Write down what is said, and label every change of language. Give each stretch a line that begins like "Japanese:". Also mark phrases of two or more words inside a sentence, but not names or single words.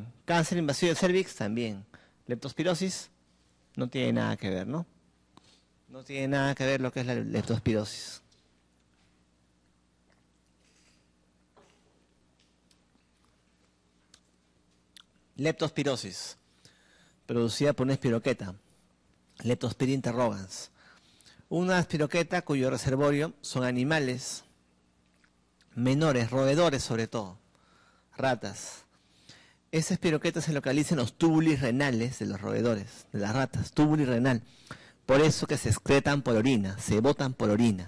Spanish: Cáncer invasivo del cervix, también. Leptospirosis, no tiene nada que ver, ¿no? No tiene nada que ver lo que es la leptospirosis. Leptospirosis, producida por una espiroqueta. Leptospira interrogans. Una espiroqueta cuyo reservorio son animales menores, roedores sobre todo, ratas. Esa espiroqueta se localiza en los túbulos renales de los roedores, de las ratas, túbulo renal. Por eso que se excretan por orina, se botan por orina.